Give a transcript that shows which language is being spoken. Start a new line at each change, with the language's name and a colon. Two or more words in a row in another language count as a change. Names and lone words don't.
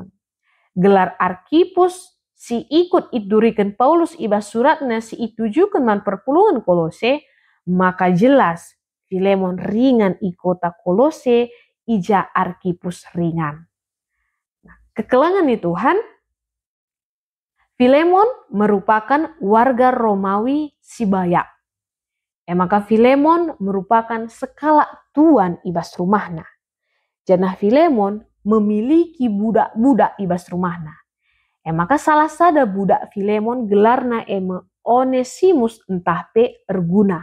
Batak Karo: Gelar Arkipus si ikut idurikan Paulus ibas suratnya si itujukan man perpulungan Kolose, maka jelas Filemon ringan i kota Kolose, ija Arkipus ringan. Nah, kekelangan di Tuhan, Filemon merupakan warga Romawi si Bayak. Maka Filemon merupakan sekala tuan ibas rumahna. Janah Filemon
Indonesian: memiliki budak-budak
Batak Karo: ibas rumahna. Maka salah sada budak Filemon gelarna Onesimus entah pe erguna.